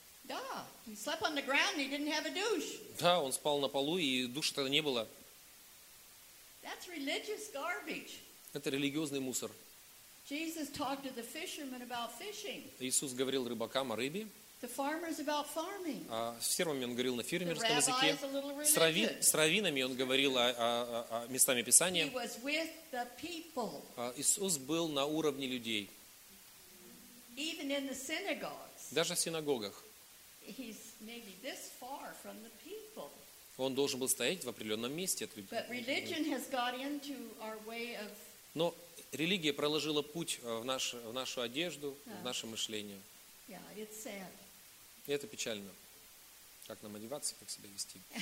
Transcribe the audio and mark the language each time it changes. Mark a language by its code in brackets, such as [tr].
[en] Да, he slept on the ground and he didn't have a douche. [ru] Да, он спал на полу и душа тогда не было. [en] That's religious garbage. [ru] Это религиозный мусор. [en] Jesus talked to the fishermen about fishing. [ru] Иисус говорил рыбакам о рыбе. [en] The farmers about farming. [ru] А с фермерами он говорил на фермерском языке. С раввинами он говорил о местах Писания. [en] He was with the people. [ru] Иисус был на уровне людей. [en] Even in the synagogues. [ru] Даже в синагогах. [en] He's maybe this far from the people. [ru] Он должен был стоять в определенном месте от людей. [en] But religion has got into our way of. [ru] Но религия проложила путь в нашу одежду, в наше мышление. [en] Yeah, it's sad. [ru] И это печально. Как нам одеваться, как себя вести?